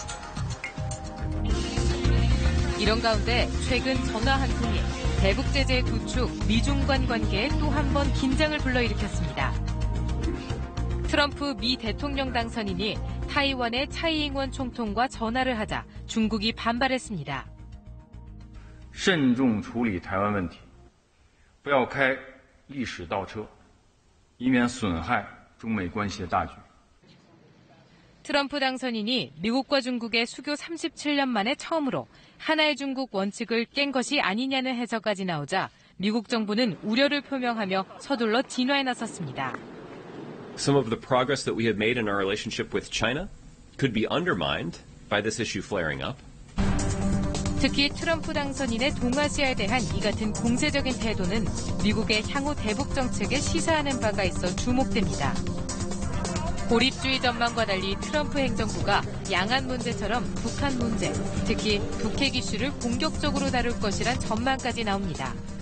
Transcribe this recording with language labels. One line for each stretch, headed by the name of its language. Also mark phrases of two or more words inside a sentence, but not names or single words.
Korean: 이런 가운데 최근 전화 한 통이 대북 제재의 두 축 미중 간 관계에 또 한 번 긴장을 불러일으켰습니다. 트럼프 미 대통령 당선인이 타이완의 차이잉원 총통과 전화를 하자 중국이 반발했습니다.
Chinese: 慎重处理台湾问题，不要开历史倒车，以免损害中美关系的大局。
Korean: 트럼프 당선인이 미국과 중국의 수교 37년 만에 처음으로 하나의 중국 원칙을 깬 것이 아니냐는 해석까지 나오자 미국 정부는 우려를 표명하며 서둘러 진화에 나섰습니다.
English: Some of the progress that we have made in our relationship with China could be undermined by this issue flaring up.
Korean: 특히 트럼프 당선인의 동아시아에 대한 이 같은 공세적인 태도는 미국의 향후 대북 정책에 시사하는 바가 있어 주목됩니다. 고립주의 전망과 달리 트럼프 행정부가 양안 문제처럼 북한 문제, 특히 북핵 이슈를 공격적으로 다룰 것이란 전망까지 나옵니다.